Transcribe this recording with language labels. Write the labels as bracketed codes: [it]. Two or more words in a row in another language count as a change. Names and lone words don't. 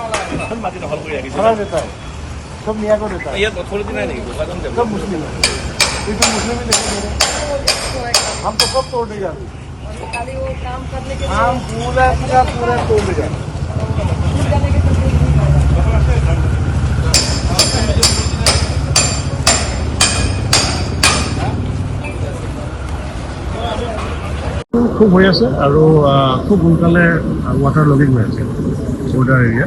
[hi] सब मियाँ को देता है सब मुस्लिम है ये तो मुस्लिम ही नहीं हम तो सब तोड़ देगा हम पूरा तोड़ देगा [as] খুব হৈ আছে আৰু খুব সোনকালে [en] water logging [as] হৈ আছে [en] border area